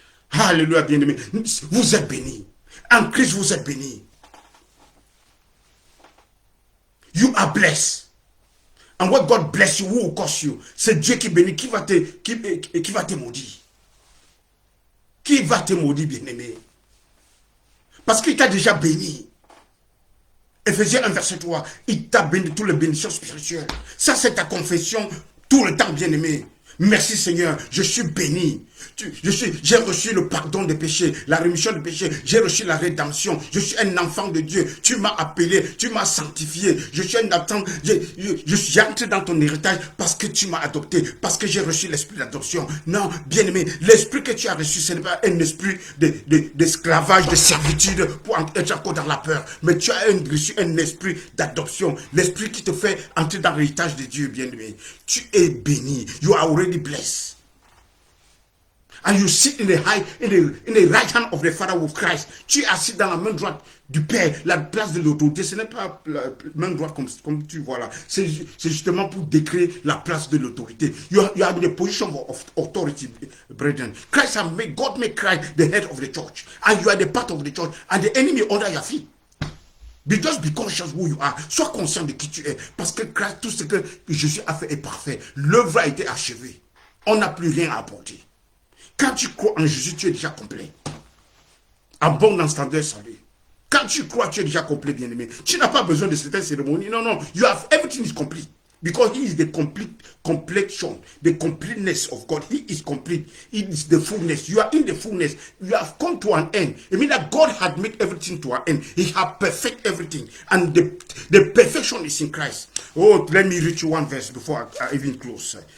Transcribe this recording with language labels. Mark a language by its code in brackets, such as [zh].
[fr] Alléluia, bien-aimé. Vous êtes bénis. En Christ, vous êtes bénis. [en] You are blessed. And what God bless you, who will curse you? [fr] C'est Dieu qui bénit, qui va te maudire. Qui va te maudire, bien-aimé? Parce qu'il t'a déjà béni. Éphésiens 1, verset 3. Il t'a béni toutes les bénédictions spirituelles. Ça, c'est ta confession tout le temps, bien-aimé. Merci Seigneur, je suis béni. J'ai reçu le pardon des péchés, la rémission des péchés. J'ai reçu la rédemption. Je suis un enfant de Dieu. Tu m'as appelé, tu m'as sanctifié. Je suis un enfant. Je suis entré dans ton héritage parce que tu m'as adopté, parce que j'ai reçu l'esprit d'adoption. Non, bien-aimé, l'esprit que tu as reçu, ce n'est pas un esprit d'esclavage, de servitude pour être encore dans la peur. Mais tu as reçu un esprit d'adoption. L'esprit qui te fait entrer dans l'héritage de Dieu, bien-aimé. Tu es béni. [en] You are already blessed. And you sit in the right hand of the Father with Christ. [fr] Tu es assis dans la main droite du Père, la place de l'autorité. Ce n'est pas la main droite comme tu vois là. C'est justement pour décrire la place de l'autorité. [en] You are in the position of authority, brethren. God made Christ the head of the church. And you are the part of the church. And the enemy under your feet. Just be conscious who you are. [fr] Sois conscient de qui tu es. Parce que Christ, tout ce que Jésus a fait est parfait. L'œuvre a été achevée. On n'a plus rien à apporter. Quand tu crois en Jésus, tu es déjà complet. En bon entendeur salut. Quand tu crois, tu es déjà complet, bien-aimé. Tu n'as pas besoin de certaines cérémonies. Non, non. [en] Everything is complete. Because he is the completion, the completeness of God. He is complete. He is the fullness. You are in the fullness. You have come to an end. It means that God had made everything to an end. He had perfect everything. And the perfection is in Christ. Oh, let me read you one verse before I even close.